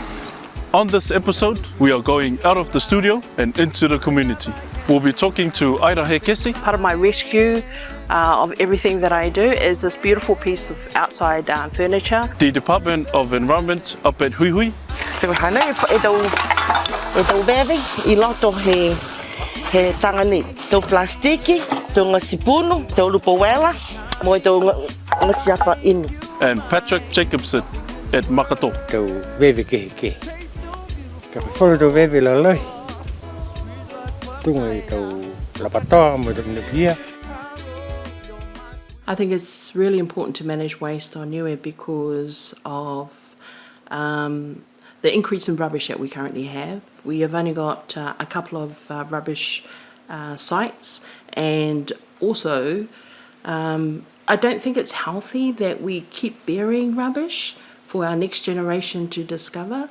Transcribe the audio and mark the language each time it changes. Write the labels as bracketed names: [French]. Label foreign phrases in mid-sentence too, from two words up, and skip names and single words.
[English] On this episode, we are going out of the studio and into the community. We'll be talking to Ida Hekesi. Part of my rescue of everything that I do is this beautiful piece of outside furniture. The Department of Environment up at Hui. [Niuean] So hana e tau bebe I loto he tangani tau plastiki, tau ngasipunu, tau lupawela, mo tau ngasiapa inu. [English] And Patrick Jacobsen at Makato. [Niuean] Tau bebe ke. Ka folo tau bebe lalai. Tunga I tau lapatoa mo tau nepia. [English] I think it's really important to manage waste on Niue because of the increase in rubbish that we currently have. We have only got a couple of rubbish sites, and also I don't think it's healthy that we keep burying rubbish for our next generation to discover.